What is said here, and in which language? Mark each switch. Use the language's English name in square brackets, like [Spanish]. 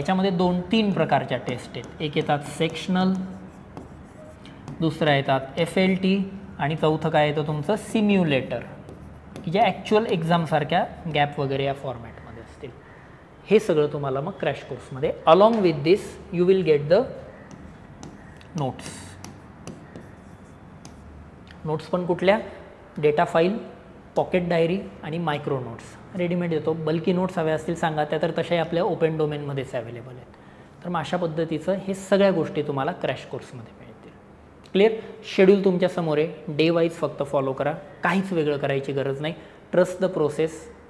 [Marathi] याच्यामध्ये 2-3 प्रकारच्या टेस्ट आहेत. एक येतात सेक्शनल, दुसऱ्या येतात FLT आणि चौथं काय येतं तुमचं सिम्युलेटर, की जे ॲक्च्युअल एक्झामसारख्या गॅप वगैरे या फॉर्मॅटमध्ये असतील. हे सगळं तुम्हाला मग क्रॅश कोर्समध्ये. [English] along with this you will get the notes [Marathi] पण कुठल्या? डेटा फाईल, पॉकेट डायरी आणि मायक्रो नोट्स रेडीमेड येतो. बल्की नोट्स हव्या असतील सांगा, त्या तर तशाही आपल्या ओपन डोमेनमध्येच अवेलेबल आहेत. तर मग अशा पद्धतीचं हे सगळ्या गोष्टी तुम्हाला क्रॅश कोर्समध्ये मिळतील. क्लिअर? शेड्यूल तुमच्या समोर आहे, डे वाईज फक्त फॉलो करा, काहीच वेगळं करायची गरज नाही. [English] Trust the process.